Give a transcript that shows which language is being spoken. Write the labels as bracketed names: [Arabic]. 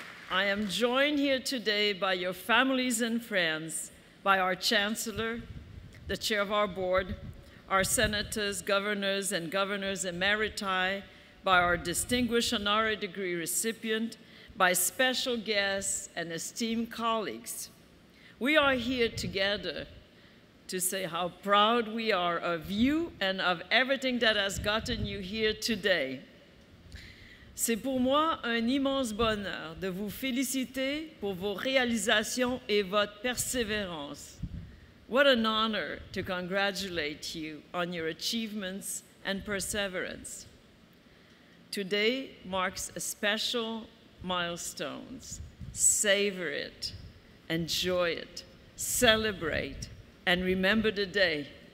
[English] I am joined here today by your families and friends, by our Chancellor, the Chair of our Board, our Senators, Governors, and Governors Emeriti, by our distinguished honorary degree recipient, by special guests and esteemed colleagues. We are here together to say how proud we are of you and of everything that has gotten you here today. [French] C'est pour moi un immense bonheur de vous féliciter pour vos réalisations et votre persévérance. [English] What an honor to congratulate you on your achievements and perseverance. Today marks a special milestone. Savor it, enjoy it, celebrate, and remember the day.